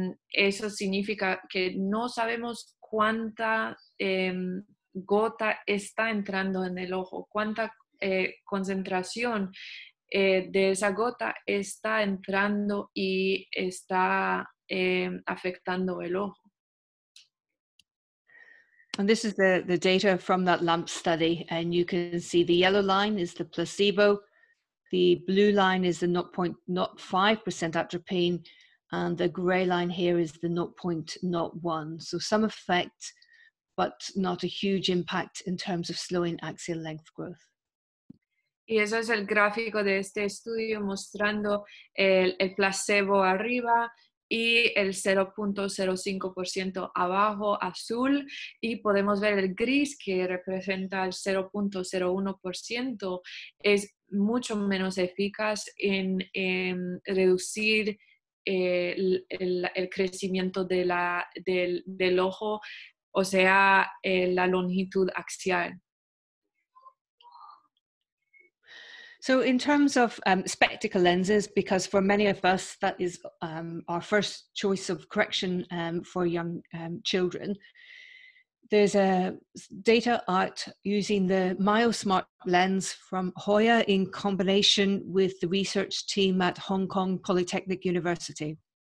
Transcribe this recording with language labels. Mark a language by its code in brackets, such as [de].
[es] Eso significa que no sabemos cuánta gota está entrando en el ojo, cuánta concentración de esa gota está entrando y está afectando el ojo. [en] And this is the data from that LAMP study, and you can see the yellow line is the placebo, the blue line is the 0.05% atropine, and the gray line here is the 0.01. So some effect, but not a huge impact in terms of slowing axial length growth. [es] Y eso es el gráfico de este estudio mostrando el placebo arriba y el 0.05% abajo azul, y podemos ver el gris que representa el 0.01%. Es mucho menos eficaz en reducir el crecimiento del ojo, o sea, la longitud axial. [en] So in terms of spectacle lenses, because for many of us, that is our first choice of correction for young children, there's data out using the MyoSmart lens from Hoya in combination with the research team at Hong Kong Polytechnic University.